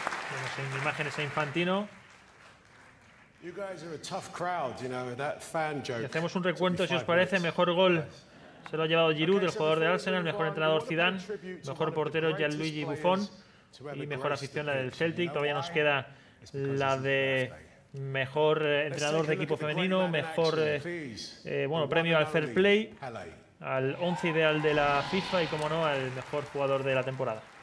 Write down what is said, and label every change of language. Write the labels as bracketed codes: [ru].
[es] Vemos en imágenes a Infantino. [en] You guys are a tough crowd, you know, that fan joke. [es] Y hacemos un recuento, si os parece. Mejor gol se lo ha llevado Giroud, el jugador de Arsenal. Mejor entrenador Zidane. Mejor portero Gianluigi Buffon. Y mejor afición la del Celtic. Todavía nos queda la de mejor entrenador de equipo femenino. Mejor bueno, premio al Fair Play, al 11 ideal de la FIFA y, como no, al mejor jugador de la temporada.